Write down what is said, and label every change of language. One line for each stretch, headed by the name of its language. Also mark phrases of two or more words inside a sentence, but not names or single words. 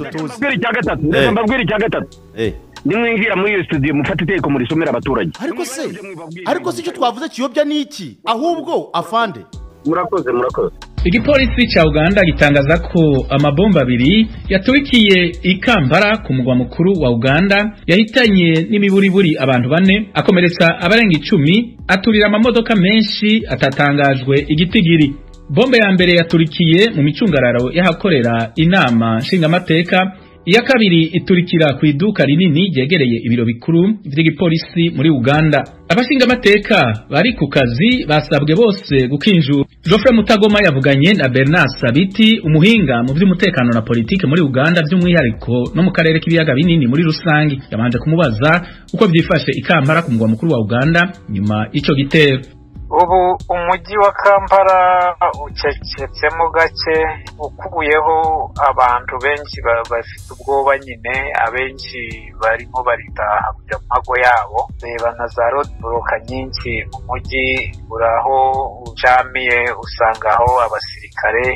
Kinyarwanda: mbwira icya gatatu nimwinjira muri iyo studio mufate iteko muri somera abaturage ariko se icyo twavuze kiyobya niki ahubwo afande murakoze
Rundi: Igipolisi cha Uganda gitangaza ko amabomba abiri yaturikiye i Kampala ku mugwa mukuru wa Uganda yahitanye n'imiburiburi abantu bane akomeretsa abarenga 10 aturira amamodoka menshi atatangajwe igitigiri. Bombe ya mbere yaturikiye mu micungararo yahakorera inama nshingamateka, iya kabiri iturikira ku iduka rinini ryegereye ibiro bikuru by'igipolisi muri Uganda. Abashingamateka bari ku kazi basabwe bose gukinjura. Geoffrey Mutagoma yavuganye na Bernard Sabiti, umuhinga mu by'umutekano na politike muri Uganda by'umwihariko no mu karere k'ibiyaga binini muri rusangi. Yabanje kumubaza uko byifashe i Kampala ku mugwa mukuru wa Uganda nyuma ico gitero.
Kinyarwanda: Ubu umujyi wa Kampala ucecetsemo gake, ukubuyeho abantu benshi bafite ubwoba nyine, abenshi barimo baritaha kujya mu mago yabo. Reba na za roadblock nyinshi mu mujyi, uraho ujamiye usangaho abasirikare.